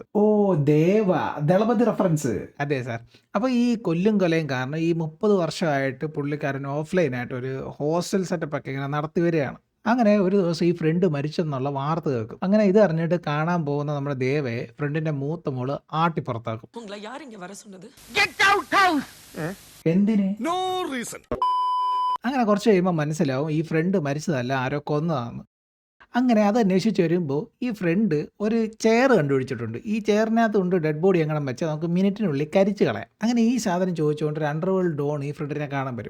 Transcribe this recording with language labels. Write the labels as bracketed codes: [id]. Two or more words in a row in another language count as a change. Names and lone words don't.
[ml] ഓ, ദേവ, ദളപതി റെഫറൻസ്. അതെ സാർ. അപ്പോൾ ഈ കൊല്ലും കൊലയും കാരണം ഈ 30 വർഷമായിട്ട് പുള്ളിക്കാരൻ ഓഫ്ലൈനായിട്ട് ഒരു ഹോസ്റ്റൽ സെറ്റപ്പൊക്കെ ഇങ്ങനെ നടത്തി വരികയാണ്. അങ്ങനെ ഒരു ദിവസം ഈ ഫ്രണ്ട് മരിച്ചെന്നുള്ള വാർത്ത കേൾക്കും. അങ്ങനെ ഇത് അറിഞ്ഞിട്ട് കാണാൻ പോകുന്ന നമ്മുടെ ദേവയെ ഫ്രണ്ടിന്റെ മൂത്ത മോള് ആട്ടി പുറത്താക്കും. [ta] உங்களை யார் இங்க வர சொன்னது? [ml] എന്തിന്? അങ്ങനെ കുറച്ച് കഴിയുമ്പോൾ മനസ്സിലാവും ഈ ഫ്രണ്ട് മരിച്ചതല്ല, ആരോ കൊന്നതാണെന്ന്. അങ്ങനെ അത് അന്വേഷിച്ച് വരുമ്പോൾ ഈ ഫ്രണ്ട് ഒരു ചെയർ കണ്ടുപിടിച്ചിട്ടുണ്ട്. ഈ ചെയറിനകത്ത് കൊണ്ട് [en] dead body [ml] എങ്ങനെ വെച്ചാൽ നമുക്ക് മിനിറ്റിനുള്ളിൽ കരിച്ച് കളയാം. അങ്ങനെ ഈ സാധനം ചോദിച്ചുകൊണ്ട് ഒരു [en] underworld don [ml] ഈ ഫ്രണ്ടിനെ കാണാൻ വരും.